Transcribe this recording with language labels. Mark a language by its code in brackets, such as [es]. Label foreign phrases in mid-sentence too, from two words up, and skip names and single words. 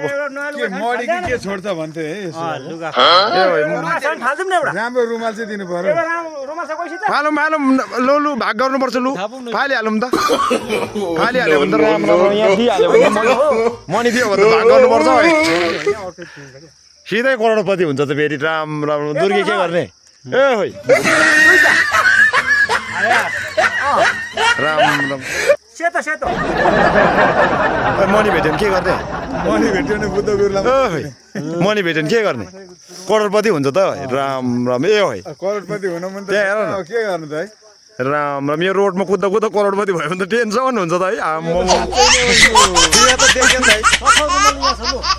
[ne] के छोड्छ भन्थे है राम्रो रुमाल चाहिँ दिनु पर्यो फालौँ फालौँ लु लु भाग गर्नुपर्छ लु फालिहालौँ त फालिहाल्यो भने त राम राम यहाँ दिइहाल्यो भने मनी दियो भने त भाग गर्नुपर्छ है सिधै करोडपति हुन्छ त फेरि राम राम दुर्गे के गर्ने ए होइ राम राम मनी भेट्यो भने के गर्ने मनी भेट्यो भने बुद्ध गुरुलाई मनी भेट्यो भने के गर्ने करोडपति हुन्छ त राम राम ए होइ करोडपति हुन मन त त्यहाँ हेर न के गर्नु त है राम राम यो रोडमा कुद्दा कुद्दा करोडपति भयो भने त टेन्सन हुन्छ त है